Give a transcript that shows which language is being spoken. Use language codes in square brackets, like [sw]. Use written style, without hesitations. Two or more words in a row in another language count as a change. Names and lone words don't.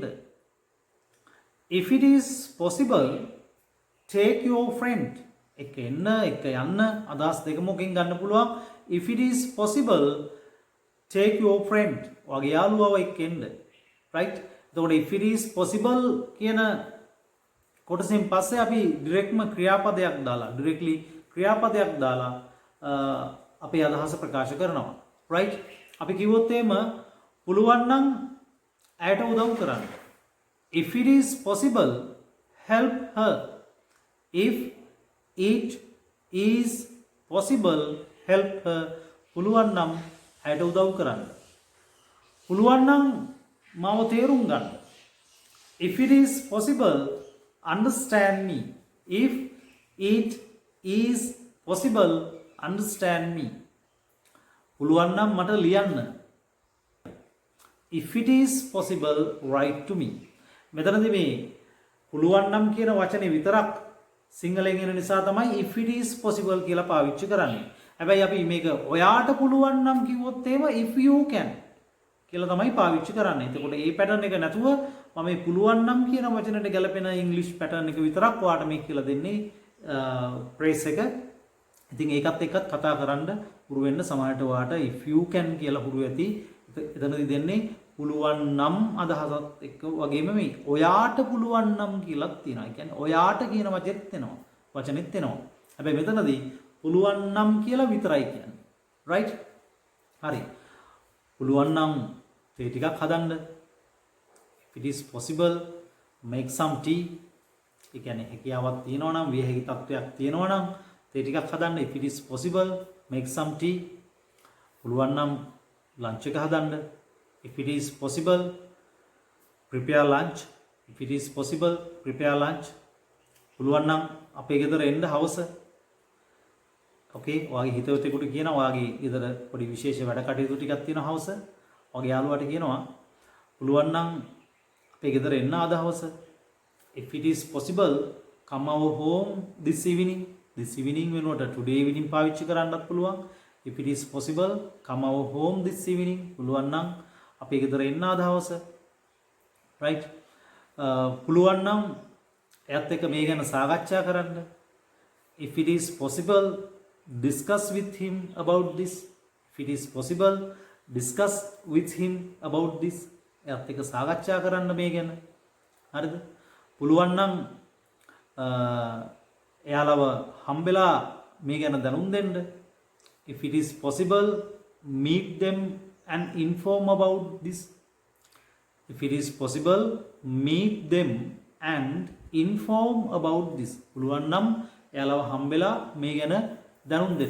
[en] if it is possible, take your friend. [si] එක එන්න, එක යන්න, අදහස් දෙක මොකෙන් ගන්න පුළුවන්. [en] if it is possible, take your friend. [si] ඔයාගේ යාළුවව එක්කෙන්ද. right? එතකොට [en] if it is possible [si] කියන කොටසෙන් පස්සේ අපි ඩිරෙක්ට්ම directly ක්‍රියාපදයක් දාලා අපේ අදහස ප්‍රකාශ කරනවා. right? අපි කිව්වොත් එහෙම පුළුවන් නම් ඇයට උදව් කරන්න. [en] if it is possible, help her. if it is possible, help her. [si] පුළුවන් නම් ඇයට උදව් කරන්න. පුළුවන් නම් මාව තේරුම් ගන්න. [en] if it is possible, understand me. if it is possible, understand me. [si] පුළුවන් නම් මට ලියන්න. [en] if it is possible, write to me. [si] මෙතනදී මේ පුළුවන් නම් කියන වචනේ විතරක් සිංහලෙන් එන නිසා තමයි [en] if it is possible [si] කියලා පාවිච්චි කරන්නේ. හැබැයි අපි මේක ඔයාට පුළුවන් නම් කිව්වොත් එහෙම [en] if you can [si] කියලා තමයි පාවිච්චි කරන්නේ. එතකොට මේ පැටර්න් එක නැතුව මම මේ පුළුවන් නම් කියන වචනට ගැලපෙන ඉංග්‍රීසි පැටර්න් එක විතරක් ඔයාට මේක කියලා දෙන්නේ phrase එක. ඉතින් ඒකත් එක්කත් කතා කරන්න හුරු වෙන්න. සමහරට ඔයාට [en] if you can [si] කියලා හුරු ඇති. එතනදී දෙන්නේ පුළුවන් නම් අදහසත් එක්ක වගේම මේ ඔයාට පුළුවන් නම් කියලාත් තියෙනවා. ඒ කියන්නේ ඔයාට කියන වචනෙත් එනවා. හැබැයි මෙතනදී පුළුවන් නම් කියලා විතරයි කියන්නේ. right? හරි. පුළුවන් නම් තේ ටිකක් හදන්න. [en] if it is possible, make some tea. [si] ඒ කියන්නේ හැකියාවක් තියෙනවා නම්, විය හැකි තත්වයක් තියෙනවා නම් තේ ටිකක් හදන්න. [en] if it is possible, make some tea. [si] පුළුවන් නම් ලන්ච් එක හදන්න. [en] if it is possible, prepare lunch. if it is possible, prepare lunch. [si] පුළුවන් නම් අපේ ගෙදර එන්න හවස. okay, ඔයාගේ හිතවතෙකුට කියනවා ඔයාගේ ගෙදර පොඩි විශේෂ වැඩ කටයුතු ටිකක් තියෙනවා හවස. ඔයාගේ යාළුවාට කියනවා පුළුවන් නම් අපේ ගෙදර එන්න අද හවස. [en] if it is possible, come our home this evening. this evening [si] වෙනුවට [en] today evening [si] පාවිච්චි කරන්නත් පුළුවන්. [en] if it is possible, come our home this evening. [si] පුළුවන් නම් අපේ ගෙදර එන්න අද හවස. right? පුළුවන් නම් එයත් එක්ක මේ ගැන සාකච්ඡා කරන්න. [en] if it is possible, discuss with him about this. if it is possible, discuss with him about this. [si] එයත් එක්ක සාකච්ඡා කරන්න මේ ගැන. හරිද? පුළුවන් නම් එයාලව හම්බෙලා මේ ගැන දැනුම් දෙන්න. [en] if it is possible, meet them and inform about this. if it is possible, meet them and inform about this. [si] පුළුවන් නම් එයාලව හම්බෙලා මේ ගැන දැනුම් දෙන්න.